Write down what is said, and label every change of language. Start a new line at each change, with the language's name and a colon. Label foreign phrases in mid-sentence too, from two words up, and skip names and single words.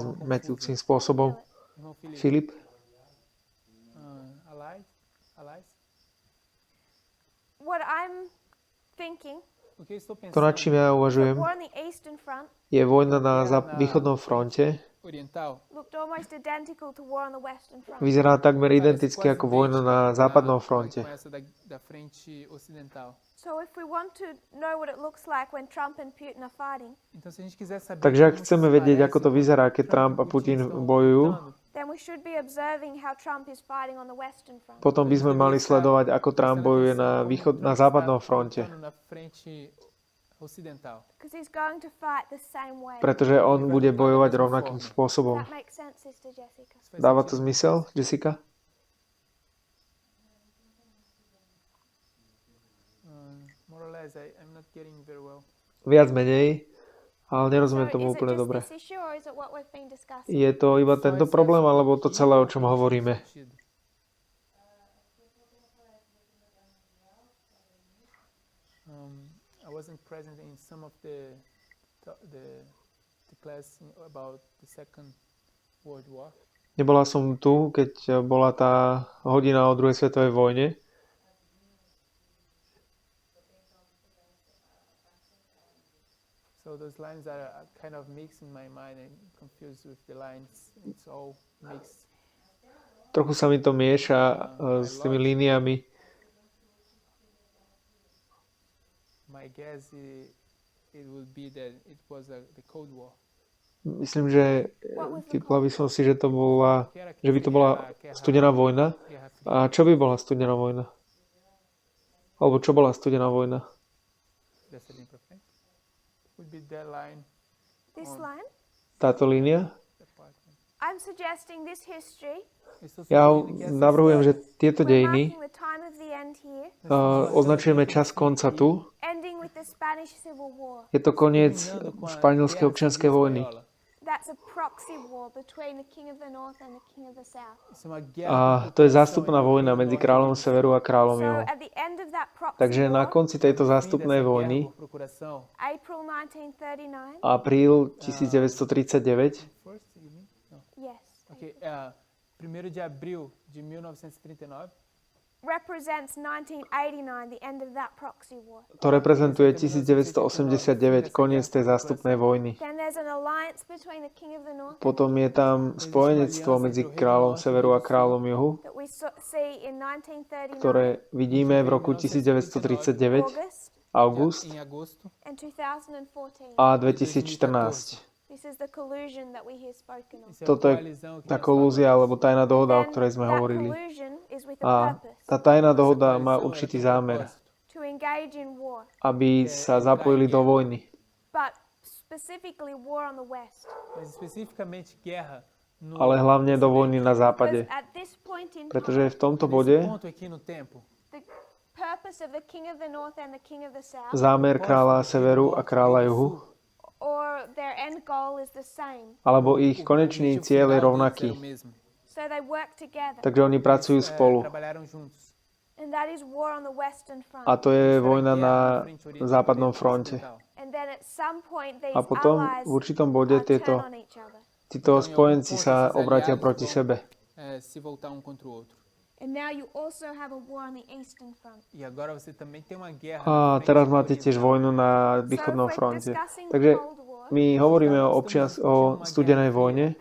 Portuguese: de uma forma
Slovak: zmetujúcim
Portuguese: confusa.
Slovak: spôsobom.
Portuguese: Irmão Felipe.
Slovak: Filip?
English: Alice? What I'm thinking,
Portuguese: O que eu estou
Slovak: To, nad
Portuguese: pensando?
Slovak: čím ja
English: the
Slovak: uvažujem,
English: war on the Eastern Front
Slovak: je vojna na východnom fronte.
Portuguese: Oriental?
English: looked almost identical to war on the Western Front.
Slovak: Vyzerá takmer
Portuguese: Parece
Slovak: identicky
Portuguese: quase
Slovak: ako vojna na
Portuguese: idêntica
Slovak: západnom
Portuguese: com
Slovak: fronte.
Portuguese: essa da frente ocidental.
English: So if we want to know what it looks like when Trump and Putin are fighting,
Portuguese: Então, se a gente quiser saber
Slovak: Takže ak
Portuguese: como
Slovak: chceme
Portuguese: se
Slovak: vedieť,
Portuguese: parece
Slovak: ako to
Portuguese: quando
Slovak: vyzerá, keď
Portuguese: Trump
Slovak: Trump a
Portuguese: e Putin estão
Slovak: bojujú,
Portuguese: lutando,
English: then we should be observing how Trump is fighting on the Western Front.
Slovak: potom by sme mali sledovať, ako Trump bojuje na západnom fronte.
Portuguese: Na frente ocidental.
English: Because he's going to fight the same way.
Slovak: Pretože on bude bojovať rovnakým spôsobom.
English: That makes sense, Sister Jessica.
Slovak: Dáva to zmysel, Jessica?
English: More or less, I'm not getting very well.
Slovak: Viac menej, ale nerozumiem
English: So
Slovak: tomu
English: is it
Slovak: úplne
English: just
Slovak: dobre.
English: this issue or is it what we've been discussing?
Slovak: Je to iba tento problém, alebo to celé, o čom hovoríme?
Portuguese: Sentido.
English: I wasn't present in some of the class about the Second World War.
Slovak: Nebola som tu, keď bola tá hodina o druhej svetovej vojne.
English: So those lines are kind of mixed in my mind and confused with the lines. It's all mixed.
Slovak: Trochu sa mi to mieša s tými líniami.
English: My guess it would be that it was the Cold War.
Slovak: Myslím, že typla by som si, že by to bola studená vojna.
Portuguese: Guerra Fria.
Slovak: A čo by bola studená vojna? Alebo čo bola studená vojna?
Portuguese: Dessa linha pra frente.
English: Would be that line. This line?
Slovak: Táto línia?
English: That part. I'm suggesting this history.
Portuguese: Estou
Slovak: Ja
Portuguese: sugerindo que essa
Slovak: navrhujem, že
Portuguese: história,
Slovak: tieto
English: We're
Slovak: dejiny
English: marking the time of the end here,
Slovak: označujeme čas konca tu.
English: ending with the Spanish Civil War.
Slovak: Je to koniec
Portuguese: terminando com a
Slovak: španielskej
Portuguese: Guerra
Slovak: občianskej
Portuguese: Civil
Slovak: vojny.
Portuguese: Espanhola.
English: That's a proxy war between the King of the North and the King of the South.
Portuguese: Isso é uma guerra
Slovak: A
Portuguese: de
Slovak: to je
Portuguese: ocupação
Slovak: zástupná
Portuguese: entre o
Slovak: vojna
Portuguese: Reino
Slovak: medzi
Portuguese: Norte e
Slovak: kráľom
Portuguese: Reino
Slovak: severu a kráľom
English: So
Slovak: juhu.
English: at the end of that proxy
Slovak: Takže na
English: war,
Slovak: konci tejto
Portuguese: Sul.
Slovak: zástupnej
Portuguese: Dessa
Slovak: vojny,
Portuguese: guerra por procuração.
English: April 1939,
Slovak: apríl 1939,
English: First, you mean? No. yes,
Portuguese: Ok, 1º de abril de 1939
English: represents 1989, the end of that proxy war.
Slovak: to reprezentuje 1989, koniec tej zástupnej vojny.
English: Then there's an alliance between the King of the North
Slovak: Potom je tam spojenectvo medzi kráľom severu a kráľom juhu,
English: that we see in 1939,
Slovak: ktoré vidíme v roku 1939,
English: August,
Slovak: august
Portuguese: em agosto
English: and 2014.
Slovak: a 2014.
English: This is the collusion that we hear spoken of.
Portuguese: Isso é
Slovak: Toto
Portuguese: a
Slovak: je
Portuguese: coalizão que
Slovak: tá
Portuguese: nós
Slovak: kolúzia
Portuguese: falamos.
Slovak: alebo tajná dohoda, o
English: Then
Slovak: ktorej sme
English: that
Slovak: hovorili.
English: collusion is with a
Slovak: A
English: purpose,
Slovak: tá tajná
Portuguese: Essa
Slovak: dohoda má
Portuguese: coalizão, ela
Slovak: určitý
Portuguese: tem um
Slovak: zámer,
Portuguese: propósito.
English: to engage in war,
Slovak: aby sa zapojili do vojny.
English: but specifically war on the West.
Portuguese: Mas especificamente guerra no
Slovak: Ale hlavne do vojny na
English: Because
Slovak: západe.
English: at this point in time,
Slovak: Pretože v tomto
Portuguese: nesse
Slovak: bode
Portuguese: ponto aqui no tempo.
English: the purpose of the King of the North and the King of the South,
Slovak: zámer kráľa severu a kráľa juhu,
English: or their end goal is the same.
Slovak: alebo ich konečný cieľ je rovnaký.
English: So they work together,
Slovak: Takže oni pracujú spolu.
Portuguese: Trabalharam juntos.
English: and that is war on the Western Front.
Slovak: A to je vojna na západnom fronte.
English: And then at some point these
Slovak: A potom
English: allies
Slovak: v určitom bode
English: turn on each other.
Slovak: títo spojenci sa obratia proti sebe.
Portuguese: Se voltar um contra o outro.
English: And now you also have a war on the Eastern Front.
Portuguese: E agora você também tem uma guerra.
Slovak: A
Portuguese: na frente
Slovak: teraz máte
Portuguese: oriental.
Slovak: tiež vojnu na
English: So if
Slovak: východnom
English: we're
Slovak: fronte.
English: discussing
Slovak: Takže
English: the Cold War,
Slovak: my hovoríme o studenej vojne